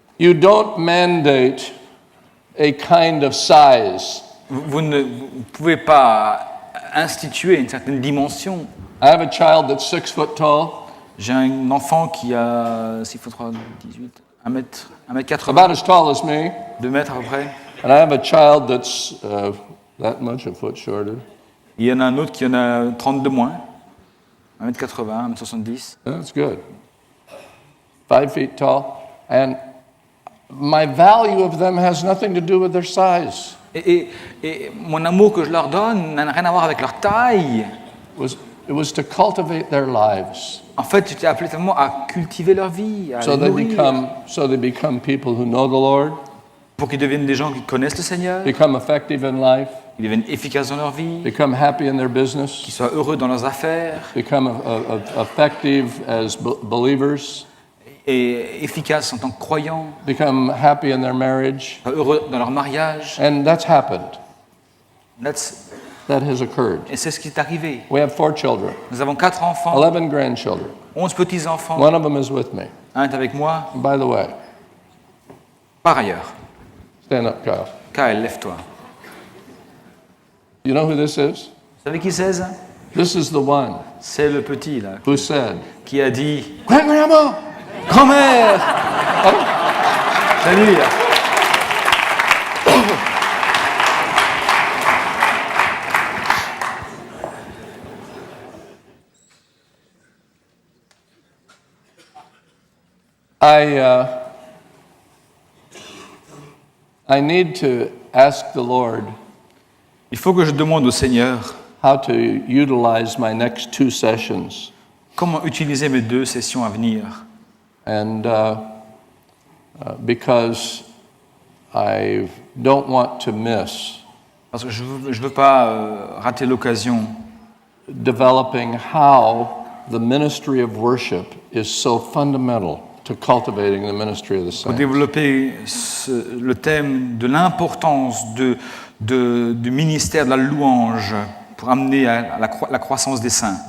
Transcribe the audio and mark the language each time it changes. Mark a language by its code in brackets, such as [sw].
[en] You don't mandate a kind of size. [fr] Vous ne pouvez pas instituer une certaine dimension. [en] I have a child that's 6 foot tall, [fr] J'ai un enfant qui a 6 fois 3, 18, 1m80, [en] about as tall as me, [fr] 2 mètres à peu près. [en] and I have a child that's that much a foot shorter. [fr] Il y en a un autre qui en a 30 de moins, 1m80, 1m70. [en] That's good. 5 feet tall. And my value of them has nothing to do with their size. [fr] Et mon amour que je leur donne n'a rien à voir avec leur taille. [en] It was to cultivate their lives. [fr] En fait, j'étais appelé seulement à cultiver leur vie, à [en] So [fr] les nourrir, [en] they become people who know the Lord, [fr] pour qu'ils deviennent des gens qui connaissent le Seigneur, [en] become effective in life, [fr] qu'ils deviennent efficaces dans leur vie, [en] become happy in their business, [fr] qu'ils soient heureux dans leurs affaires [en] become effective as believers, [fr] et efficaces en tant que croyants, [en] become happy in their marriage. [fr] heureux dans leur mariage. [en] And that's happened. That has occurred. [fr] Et c'est ce qui est arrivé. [en] We have 4 children, [fr] Nous avons 4 enfants, [en] 11 grandchildren. [fr] 11 petits-enfants. [en] One of them is with me. [fr] Un est avec moi. [en] And by the way, [fr] Par ailleurs, [en] stand up, Kyle. [fr] Kyle, lève-toi. [en] You know who this is? [fr] Vous savez qui c'est, ça? [en] This is the one [fr] C'est le petit, là, [en] who said, [fr] qui a dit [en] Grandma! [fr] « Grand-mère !» Salut, là. [en] I need to ask the Lord [fr] Il faut que je demande au Seigneur [en] how to utilize my next 2 sessions. [fr] comment utiliser mes 2 sessions à venir. [en] And because I don't want to miss [fr] Parce que je veux pas rater l'occasion [en] developing how the ministry of worship is so fundamental to cultivating the ministry of the [fr] pour [en] saints. [fr] développer le thème de l'importance du ministère de la louange pour amener à la croissance des saints.